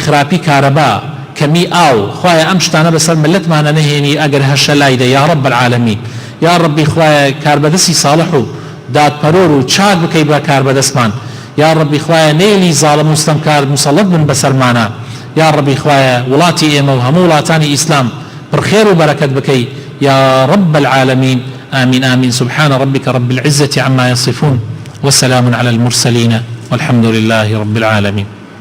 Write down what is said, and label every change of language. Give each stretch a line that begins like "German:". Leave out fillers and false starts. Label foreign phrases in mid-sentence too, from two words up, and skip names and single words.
Central Kurdish: خراپی کارەبا کەمی ئاو خوایە ئەم شتانە بەسەر ملەتمانە نەهێنی ئەگەر هەشە لایدە
Arabic: یا ڕەب العالەمین یا ڕەبی
Central Kurdish: خوایە کاربەدەستی ساڵح و دادپەرۆر و چاک بکەی بە کاربەدەستمان
Arabic: یا ڕەبی
Central Kurdish: خوایە نێلی زاڵم و ستەمکار مسەڵەت بن بەسەرمانە
Arabic: یا ڕەبی
Central Kurdish: خوایە وڵاتی ئێمە و هەموو وڵاتانی ئیسلام پڕخێر و بەرەکەت بکەی
Arabic: یا ڕەب العالەمین آمين آمين سبحان ربك رب العزة عما يصفون وسلام على المرسلين والحمد لله رب العالمين